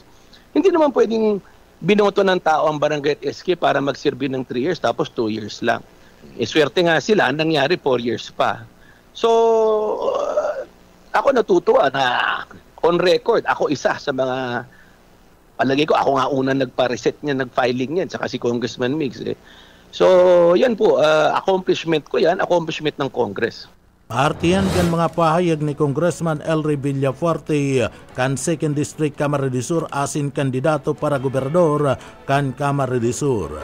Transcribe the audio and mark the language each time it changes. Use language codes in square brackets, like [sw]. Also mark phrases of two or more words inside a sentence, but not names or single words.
[tl] Hindi naman pwedeng binoto ng tao ang barangay at SK para magsirbi ng 3 years tapos 2 years lang. Swerte nga sila, nangyari 4 years pa. So, ako natutuwa na [en] on record, [tl] ako isa sa mga, palagay ko, ako nga una nagpa-reset niya, nag-filing niyan, saka si Congressman Migs. So, yan po, accomplishment ko yan, accomplishment ng Congress. [bik] Partiyan kan mga pahayag ni Congressman Elry Villafuerte kan 2nd District Camarines Sur asin kandidato para gobernador kan Camarines Sur.